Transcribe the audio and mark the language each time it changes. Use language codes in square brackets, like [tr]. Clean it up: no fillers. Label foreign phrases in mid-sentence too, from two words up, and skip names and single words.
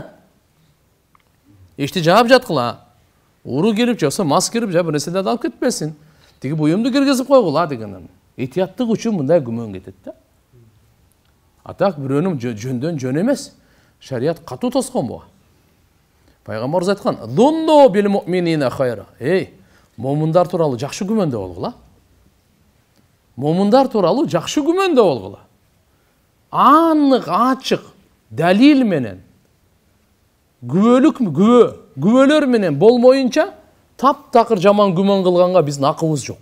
[ky] Эшти жаап жаткыла. Уру кирип жоксо мас кирип жа бир нерселерди алып кетпесин. Тиги буюмду киргизип койгула деген. Этияттык үчүн мындай күмөн кетет да. Атак бирөөнүн жөндөн жөн эмес. Шарият катуу тоскон буга. Пайгамбарыбыз айткан: [ar] "ظنوا بالمؤمنين خيرا". [ky] Момундар тууралуу жакшы күмөндө болгула. Момундар тууралуу жакшы күмөндө болгула. Анық, ачык, далил менен, күбөлөр менен болмоюнча таптакыр жаман күмөн кылганга биздин акыбыз жок.